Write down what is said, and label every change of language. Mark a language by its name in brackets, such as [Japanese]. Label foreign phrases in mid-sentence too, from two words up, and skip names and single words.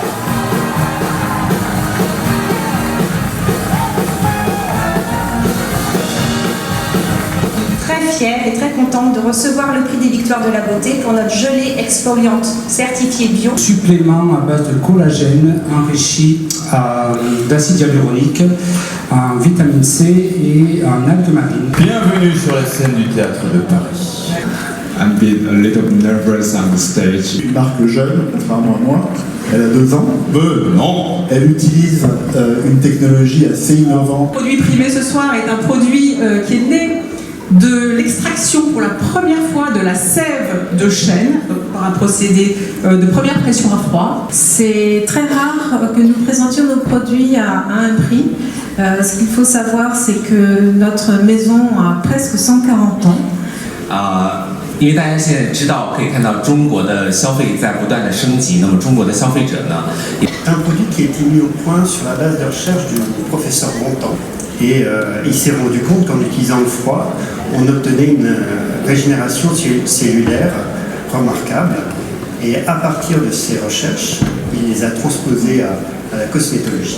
[French] Très fière et très contente de recevoir le prix des victoires de la beauté pour notre gelée exfoliante certifiée bio. Supplément à base de collagène enrichi d'acide hyaluronique, en vitamine C et en algues marines. Bienvenue sur la scène du théâtre de Paris. [English] I'm being a little nervous on the stage. [French] Une marque jeune, contrairement à moi. Elle a 2 ans. Non. Elle utilise une technologie assez innovante. Le produit primé ce soir est un produit qui est né de l'extraction pour la première fois de la sève de chêne par un procédé de première pression à froid. C'est très rare que nous présentions nos produits à un prix. Ce qu'il faut savoir, c'est que notre maison a presque 140 ans. [Chinese] 因为大家现在知道，可以看到中国的消费在不断的升级，那么中国的消费者呢？ [French] Un produit qui a été mis au point sur la base de recherche du professeur Bontemps. Et il s'est rendu compte qu'en utilisant le froid, on obtenait une régénération cellulaire remarquable. Et à partir de ces recherches, il les a transposées à la cosmétologie.